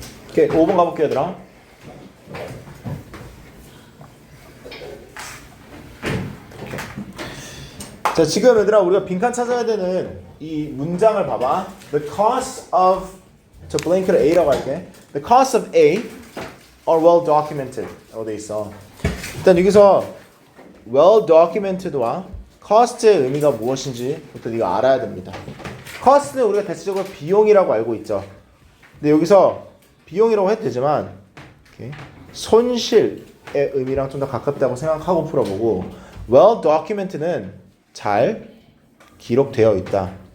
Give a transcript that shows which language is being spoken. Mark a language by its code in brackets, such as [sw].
[ko] 오케이, 5번 가볼게요, 얘들아. 자, 지금 얘들아 우리가 빈칸 찾아야 되는 이 문장을 봐봐. The costs of 저 블랭크를 A라고 할게. [en] The costs of A are well documented. [ko] 라고 돼 있어. 일단 여기서 well documented와 cost의 의미가 무엇인지부터 네가 알아야 됩니다. cost는 우리가 대체적으로 비용이라고 알고 있죠. 근데 여기서 비용이라고 해도 되지만 이렇게 손실의 의미랑 좀 더 가깝다고 생각하고 풀어보고 well documented는 잘 기록되어 있다.